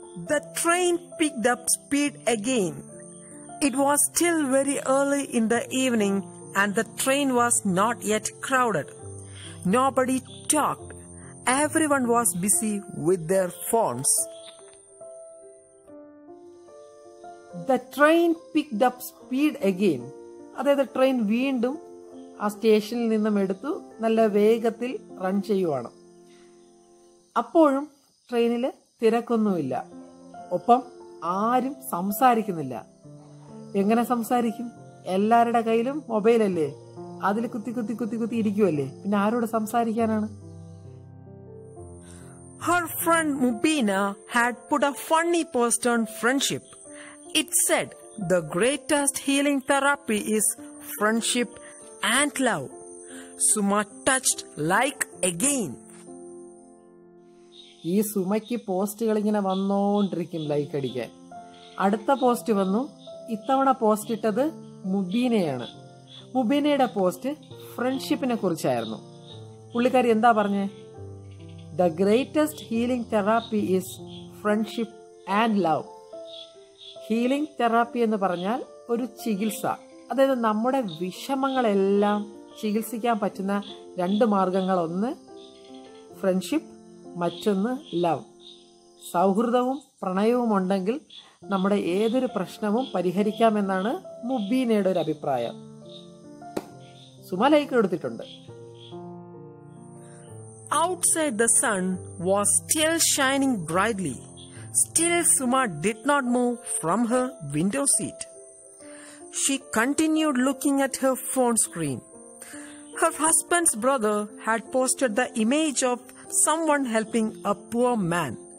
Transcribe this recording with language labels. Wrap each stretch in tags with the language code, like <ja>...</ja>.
<en>The train picked up speed again. It was still very early in the evening and the train was not yet crowded. Nobody talked. Everyone was busy with their phones. The train picked up speed again.</en> <ml>അതായത് train വീണ്ടും ആ സ്റ്റേഷനിൽ നിന്നും എടുത്തു നല്ല വേഗത്തിൽ run ചെയ്യുവാണ്. അപ്പോഴും ട്രെയിനിൽ തിരക്കൊന്നുമില്ല. ഒപ്പം ആരും സംസാരിക്കുന്നില്ല. എങ്ങനെ സംസാരിക്കും? എല്ലാവരുടെ കയ്യിലും മൊബൈലല്ലേ, അതിൽ കുത്തി കുത്തി കുത്തി കുത്തി ഇരിക്കുമല്ലേ, പിന്നെ ആരോട് സംസാരിക്കാനാണ്?</ml> <en>Her friend Mubina had put a funny post on friendship. It said, "The greatest healing therapy is friendship and love." Suma touched like again.</en> <ml>ഈ സുമയ്ക്ക് പോസ്റ്റുകൾ ഇങ്ങനെ വന്നോണ്ടിരിക്കും ലൈക്ക് അടിക്കാൻ. അടുത്ത പോസ്റ്റ് വന്നു. ഇത്തവണ പോസ്റ്റ് ഇട്ടത് മുബീനയാണ്. മുബീനയുടെ പോസ്റ്റ് ഫ്രണ്ട്ഷിപ്പിനെ കുറിച്ചായിരുന്നു. പുള്ളിക്കാരി എന്താ പറഞ്ഞേ?</ml> <en>The greatest healing therapy is friendship and love.</en> <ml>Healing therapy എന്ന് പറഞ്ഞാൽ ഒരു ചികിത്സ. അതായത് നമ്മുടെ വിഷമങ്ങളെല്ലാം ചികിത്സിക്കാൻ പറ്റുന്ന രണ്ട് മാർഗങ്ങൾ. ഒന്ന് ഫ്രണ്ട്ഷിപ്പ്, മറ്റൊന്ന് ലവ്. സൗഹൃദവും പ്രണയവും ഉണ്ടെങ്കിൽ നമ്മുടെ ഏതൊരു പ്രശ്നവും പരിഹരിക്കാമെന്നാണ് മുബീനയുടെ ഒരു അഭിപ്രായം. സുമ ലൈക്ക് എടുത്തിട്ടുണ്ട്.</ml> <en>Outside the sun was still shining brightly. Still Suma did not move from her window seat. She continued looking at her phone screen. Her husband's brother had posted the image of someone helping a poor man.</en>